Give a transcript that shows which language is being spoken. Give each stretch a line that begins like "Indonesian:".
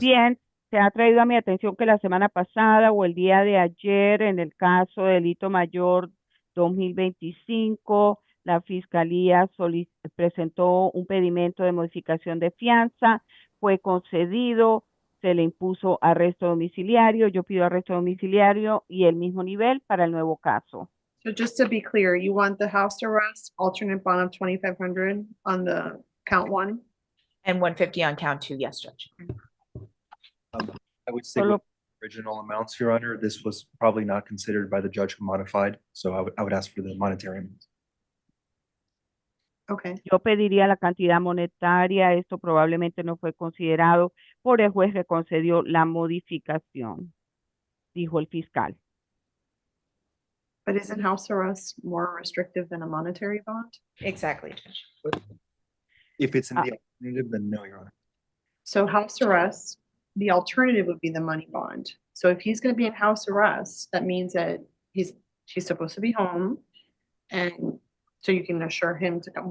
Spanish: Bien, se ha traído a mi atención que la semana pasada o el día de ayer en el caso delito mayor 2025, la Fiscalía presentó un pedimento de modificación de fianza, fue concedido, se le impuso arresto domiciliario, yo pido arresto domiciliario y el mismo nivel para el nuevo caso.
English: So just to be clear, you want the house arrest, alternate bond of 2,500 on the count 1? And 150 on count 2, yes, Judge. I would say with original amounts, Your Honor, this was probably not considered by the judge who modified, so I would ask for the monetary amounts. Okay.
Spanish: Yo pediría la cantidad monetaria, esto probablemente no fue considerado por el juez que concedió la modificación, dijo el fiscal.
English: But isn't house arrest more restrictive than a monetary bond? Exactly, Judge. If it's in the alternative, then no, Your Honor. So house arrest, the alternative would be the money bond. So if he's going to be in house arrest, that means that she's supposed to be home, and so you can assure him to come.